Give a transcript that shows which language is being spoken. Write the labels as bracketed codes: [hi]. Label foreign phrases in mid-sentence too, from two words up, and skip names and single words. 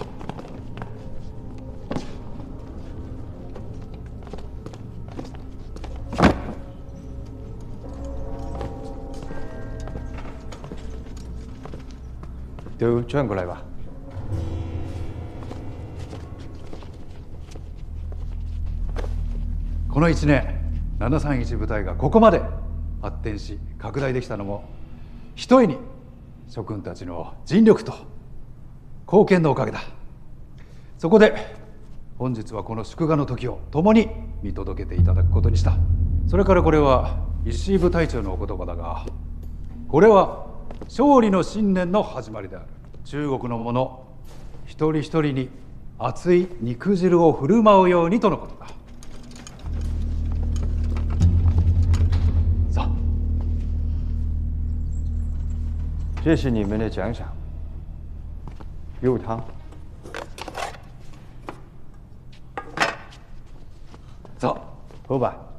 [zh] 都转过来吧。 [ja] この1年、731部隊がここまで発展し拡大できたのも、ひとえに諸君たちの尽力と貢献のおかげだ。そこで本日はこの祝賀の時を共に見届けていただくことにした。それからこれは石井部隊長のお言葉だが、これは勝利の新年の始まりである。中国の者一人一人に熱い肉汁を振る舞うようにとのことだ。さあ， [zh] 这是你们的奖赏，肉汤。走，喝吧。